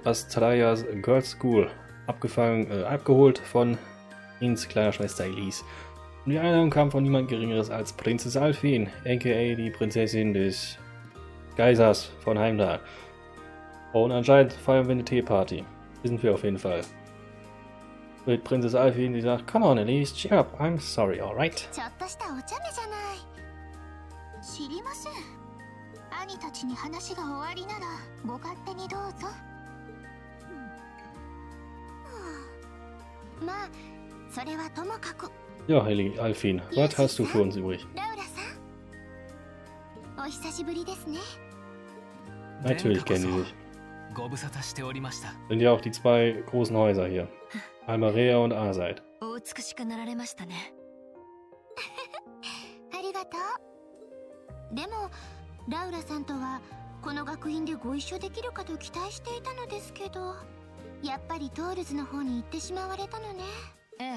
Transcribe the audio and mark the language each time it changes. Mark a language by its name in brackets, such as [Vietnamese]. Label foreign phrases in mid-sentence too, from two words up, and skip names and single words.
[German] Astrayas Girls School, abgeholt von Ins kleiner Schwester Elise. Und die Einladung kam von niemand Geringeres als Prinzessin Alfin, aka die Prinzessin des Kaisers von Heimdall. Und anscheinend feiern wir eine Teeparty. Sind wir auf jeden Fall. Mit Prinzessin Alfin, die sagt, [English] come on Elise, cheer up, I'm sorry, alright? [Japanese] ちょっとしたお茶目じゃない。知りません。兄たちに話が終わりならご勝手にどうぞ。まあ、それはともかく。 [German] Ja, Alfin, was hast du für uns übrig? [Japanese] ラウラさん、お久しぶりですね。 [German] Natürlich kennen die sich. Sind ja auch die zwei großen Häuser hier. Almarea und Aseid. [Japanese] お美しくなられましたね。ありがとう。でも、ラウラさんとはこの学院でご一緒できるかと期待していたのですけど、やっぱりトールズの方に行ってしまわれたのね。ええ。